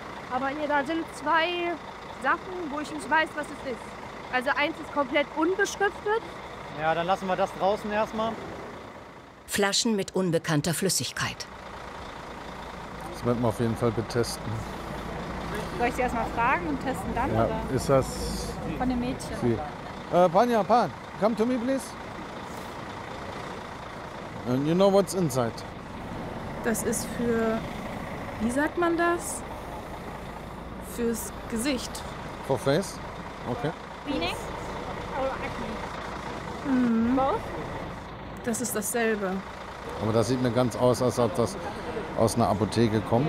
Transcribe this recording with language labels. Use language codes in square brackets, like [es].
[de] Aber hier, da sind zwei Sachen, wo ich nicht weiß, was es ist. Also eins ist komplett unbeschriftet. Ja, dann lassen wir das draußen erstmal. Flaschen mit unbekannter Flüssigkeit. Das werden wir auf jeden Fall betesten. Soll ich sie erstmal fragen und testen dann? Ja, oder? Ist das von dem Mädchen? [en] Panja, Pan, come to me, please. And you know what's inside? [de] Das ist für, wie sagt man das? Fürs Gesicht. [en] For face? Okay. Meaning? Or acne? [de] Both? Das ist dasselbe. Aber das sieht mir ganz aus, als ob das aus einer Apotheke kommt.